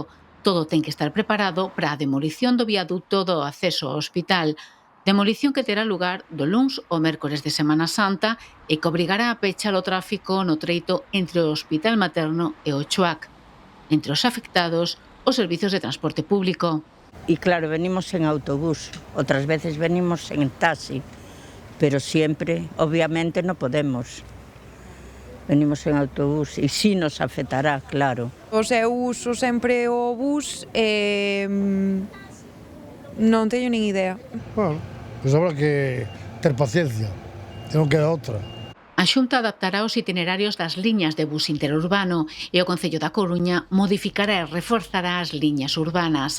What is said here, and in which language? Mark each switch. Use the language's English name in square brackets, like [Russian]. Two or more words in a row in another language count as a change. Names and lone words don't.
[Galician] Todo ten que estar preparado para a demolición do viaduto do acceso ao hospital. Demolición que terá lugar do luns ao mércores de Semana Santa e que obrigará a pechar o tráfico no treito entre o Hospital Materno e o Chuac. Entre os afectados, os servizos de transporte público. [Spanish] Y claro, venimos en autobús, otras veces venimos en taxi, pero siempre, obviamente, no podemos. Venimos en autobús e sí nos afectará, claro. [Galician] Eu uso sempre o bus e non teño nin idea. Bueno, pois habrá que ter paciencia, non queda outra. A Xunta adaptará os itinerarios das liñas de bus interurbano e o Concello da Coruña modificará e reforzará as liñas urbanas.